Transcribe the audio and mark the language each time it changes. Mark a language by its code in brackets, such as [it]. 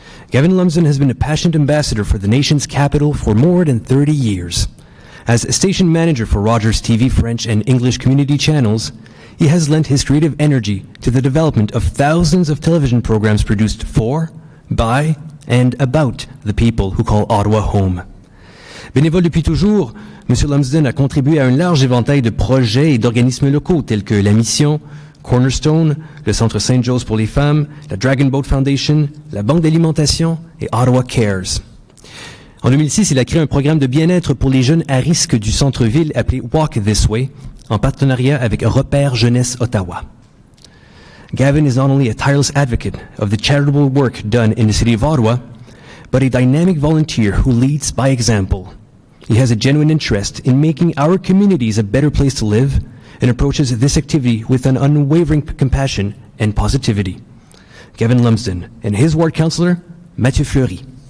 [en] Gavin Lumsden has been a passionate ambassador for the nation's capital for more than 30 years. As a station manager for Rogers TV French and English community channels, he has lent his creative energy to the development of thousands of television programs produced for, by, and about the people who call Ottawa home. [fr] Bénévole depuis toujours, M. Lumsden a contribué à un large éventail de projets et d'organismes locaux tels que la Mission, Cornerstone, le Centre St. Joe's pour les femmes, la Dragon Boat Foundation, la Banque d'alimentation et Ottawa Cares. En 2006, il a créé un programme de bien-être pour les jeunes à risque du centre-ville appelé Walk This Way, en partenariat avec Repère Jeunesse Ottawa. [en] Gavin is not only a tireless advocate of the charitable work done in the city of Ottawa, but a dynamic volunteer who leads by example. He has a genuine interest in making our communities a better place to live and approaches this activity with an unwavering compassion and positivity. Gavin Lumsden and his ward councillor, Mathieu Fleury.